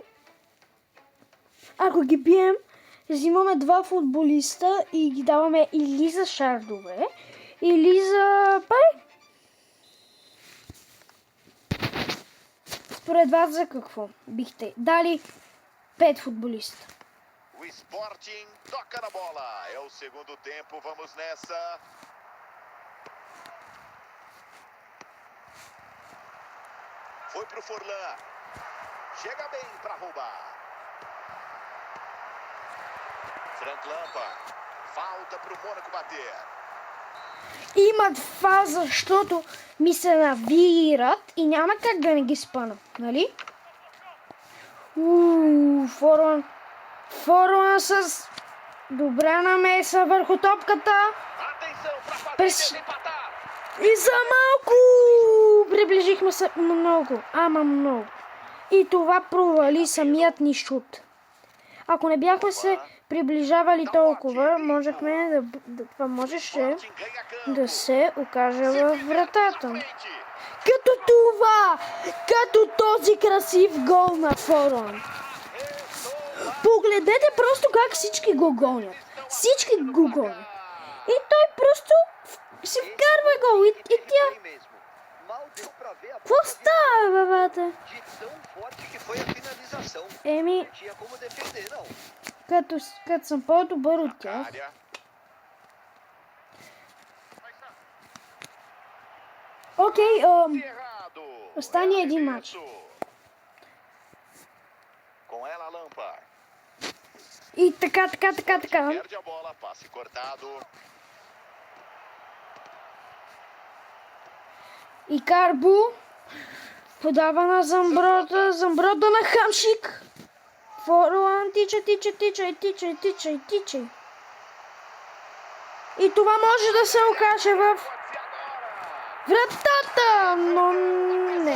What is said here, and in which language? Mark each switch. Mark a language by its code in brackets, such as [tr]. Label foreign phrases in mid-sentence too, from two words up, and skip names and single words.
[bg] Ако ги бием, взимаме два футболиста и ги даваме или за шардове, или за пари. Според вас за какво бихте дали 5 футболиста? [pt] O Sporting toca na bola. É o segundo tempo. Vamos nessa. Foi pro Forlan. Chega bem pra roubar. Frank Lampard. Falta pro Mônaco bater. [bg] Имат фаза, защото ми се навират и няма как да не ги спъна, нали? Форуан с добра намеса върху топката. [pt] Atenção pra fazer [bg] През... [pt] empatar. [bg] И за малко приближихме се много, ама много. И това провали самият ни шут. Ако не бяхме се приближавали толкова, можеше да се окаже във вратата. Като този красив гол на Форуан. Погледнете просто как всички го гонят. Всички го гонят. И той просто си вкарва гол. И тя... [pt] Bem mesmo. Mal deu pra ver a [bg] Какво [pt] bola [bg] става, бе, бате? [pt] de tão forte que foi a finalização. [bg] Еми, [pt] Não tinha como defender, não. [bg] като съм по-добър от тях. [pt] Área. [bg] Окей, [pt] Errado. [bg] остане един [pt] Arremesso. [bg] матч. [pt] Com ela, Lampard. [bg] И така. [pt] Perde a bola, passe cortado. [bg] И Карбо подава на Замброта. Замброта на Хамшик. Форлан тича. И това може да се окаже в вратата, но не.